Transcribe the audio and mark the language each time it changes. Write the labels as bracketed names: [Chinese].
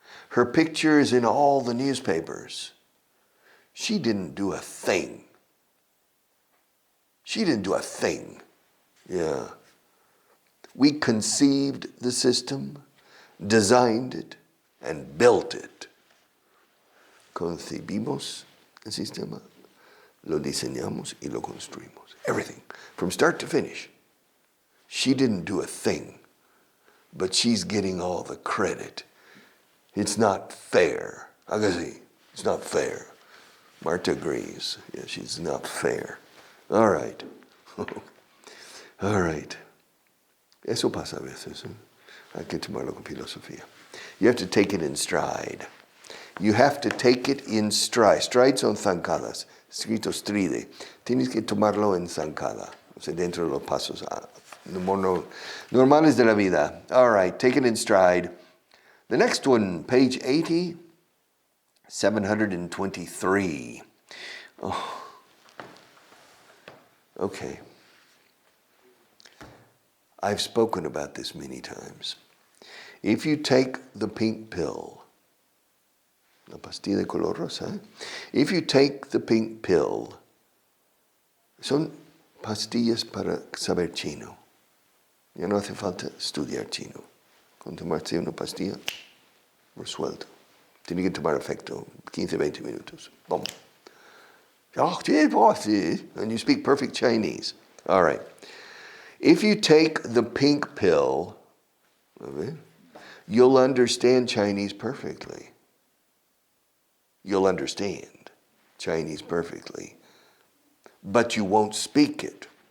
[English] Her picture is in all the newspapers. She didn't do a thing. She didn't do a thing. Yeah. We conceived the system, designed it, and built it. [Spanish] Concebimos el sistema, lo diseñamos y lo construimos. [English] Everything, from start to finish. She didn't do a thing, but she's getting all the credit. It's not fair. Again, it's not fair. Marta agrees. Yeah, she's not fair. All right. All right. [Spanish] Eso pasa a veces. Hay que tomarlo con filosofía. [English] You have to take it in stride. You have to take it in stride. [Spanish] Stride son zancadas. Escrito stride. Tienes que tomarlo en zancada. O sea, dentro de los pasos normales de la vida. [English] All right. Take it in stride. The next one, page 80, 723. Oh. Okay. I've spoken about this many times. If you take the pink pill, [Spanish] la pastilla de color rosa, [English] if you take the pink pill, [Spanish] son pastillas para saber chino. Ya no hace falta estudiar chino. Con tomarse una pastilla, resuelto. Tiene que tomar efecto 15-20 minutos. [English] Boom. And you speak perfect Chinese. All right. If you take the pink pill, you'll understand Chinese perfectly. You'll understand Chinese perfectly. But you won't speak it.